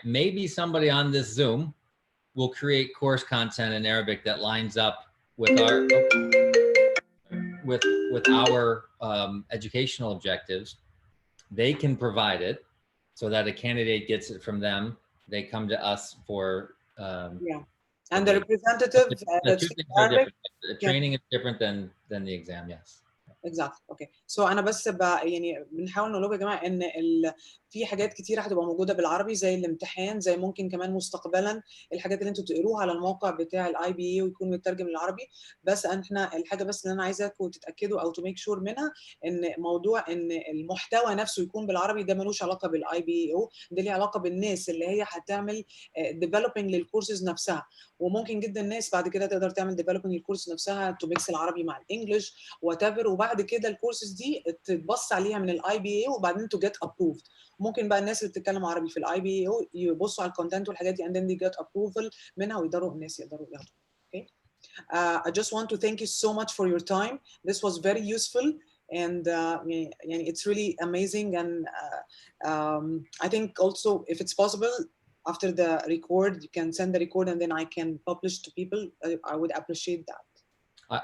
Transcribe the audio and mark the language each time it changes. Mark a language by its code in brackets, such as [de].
[en] Maybe somebody on this Zoom will create course content in Arabic that lines up with our educational objectives. They can provide it so that a candidate gets it from them. They come to us for yeah. And the representative the two things are different. The training is different than the exam. Yes. Exactly. [ar] اوكي سو انا بس يعني بنحاول نقول لكم يا جماعه ان في حاجات كتير هتبقى موجوده بالعربي زي الامتحان، زي ممكن كمان مستقبلا الحاجات اللي انتوا تقروها على الموقع بتاع الاي بي اي ويكون مترجم للعربي. بس احنا الحاجه بس اللي انا عايزاكم تتاكدوا او [en] to make sure [ar] منها ان موضوع ان المحتوى نفسه يكون بالعربي ده ملوش علاقه بالاي بي اي او، ده ليه علاقه بالناس اللي هي هتعمل ديفلوبينج للكورسز نفسها. وممكن جدا الناس بعد كده تقدر تعمل ديفلوبينج للكورس نفسها [en] to mix [ar] العربي مع الانجليش [en] whatever, [ar] وبعد كده الكورسز دي تتبص عليها من الاي بي اي وبعدين [en] To get approved. [ar] ممكن بقى الناس اللي بتتكلم عربي في الاي بي اي يبصوا على الكونتنت والحاجات دي [en] and then they get approval [ar] منها ويقدروا الناس يقدروا ياخدوا. [en] Okay. I just want to thank you so much for your time. This was very useful and it's really amazing, and I think also if it's possible after the record you can send the record and then I can publish to people. I would appreciate that.